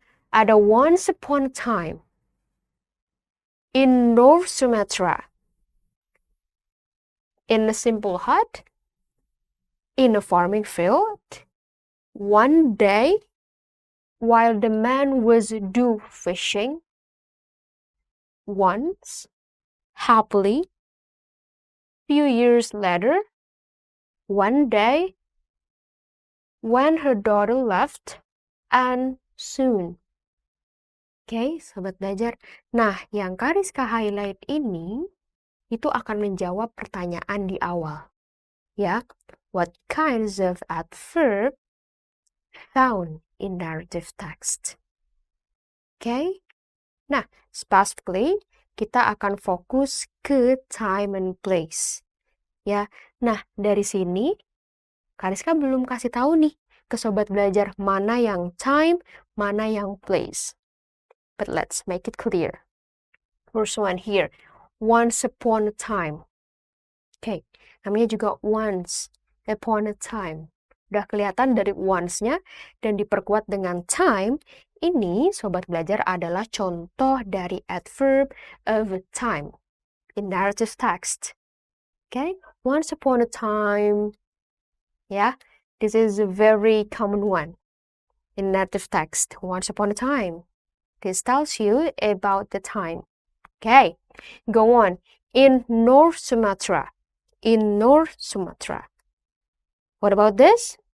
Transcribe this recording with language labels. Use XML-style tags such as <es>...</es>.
<en>Ada once upon a time in North Sumatra, in a simple hut, in a farming field, one day, while the man was do fishing, once, happily, few years later, one day, when her daughter left, and soon.</en> <id>Oke, sobat belajar. Nah, yang Kariska highlight ini, itu akan menjawab pertanyaan di awal.</id> <en>Ya, what kinds of adverb found in narrative text?</en> <id>Oke, nah, specifically, kita akan fokus ke time and place. Ya, nah dari sini, Kariska belum kasih tahu nih ke sobat belajar mana yang time, mana yang place.</id> <en>But let's make it clear. First one here, once upon a time. Okay,</en> <id>namanya juga</id> <en>once upon a time.</en> <id>Udah kelihatan dari once-nya dan diperkuat dengan time. Ini sobat belajar adalah contoh dari</id> <en>adverb of time in narrative text. Okay, once upon a time. Yeah, this is a very common one in narrative text. Once upon a time. This tells you about the time. Okay, go on. In North Sumatra. In North Sumatra. What about this?</en>